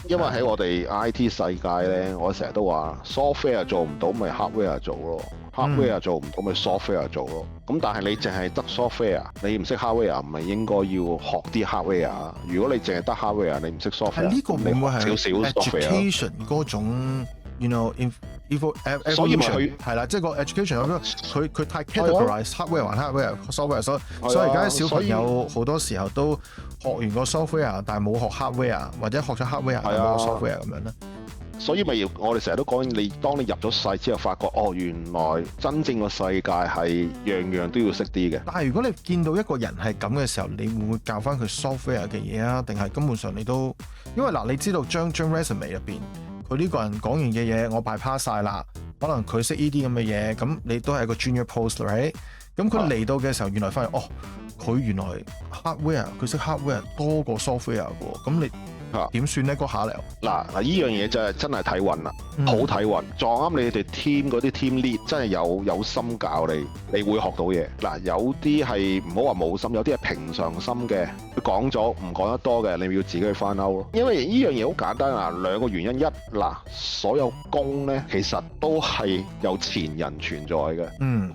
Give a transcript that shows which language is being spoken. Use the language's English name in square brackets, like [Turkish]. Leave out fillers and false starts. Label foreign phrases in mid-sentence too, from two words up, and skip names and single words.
[Cantonese] 因為喺我哋 IT 世界呢，我成日都話 software 做唔到，咪 hardware 做咯。hardware 做唔到咪 software 做咯，咁但係你淨係得 software， 你唔識 hardware， 唔係應該要學啲 hardware？如果你淨係得 hardware， 你唔識 software， 呢個會唔會係少少 [English] education 嗰種 you know evolution？ [Cantonese] 所以咪佢係啦，即係個 education 佢太 [English] categorize hardware [Cantonese] 還 [English] hardware，software， [Cantonese] 所以而家小朋友好多時候都學完個 software， 但係冇學 hardware， 或者學咗 hardware 但係冇 software 咁樣咧。所以咪我哋成日都講，當你入咗世之後，發覺原來真正個世界係樣樣都要識啲嘅。但係如果你見到一個人係咁嘅時候，你會唔會教翻佢 software 嘅嘢啊？定係根本上你都因為你知道張 resume 入邊，佢呢個人講完嘅嘢我 bypass 晒啦，可能佢識呢啲咁嘅嘢，咁你都係一個 [English] junior post， [Cantonese] right？咁佢嚟到嘅時候，原來發現佢原來 hardware 佢識 hardware 多過 software 喎，咁你點算呢？嗰下嚟嗱，呢樣嘢就係真係睇運啦，好睇運，撞啱你哋 team 嗰啲 [English] team lead [Cantonese] 真係有心教你，你會學到嘢。嗱，有啲係唔好話冇心，有啲係平常心嘅，佢講咗唔講得多嘅，你要自己去翻歐咯。因為呢樣嘢好簡單啊，兩個原因，所有工咧其實都係有前人存在嘅。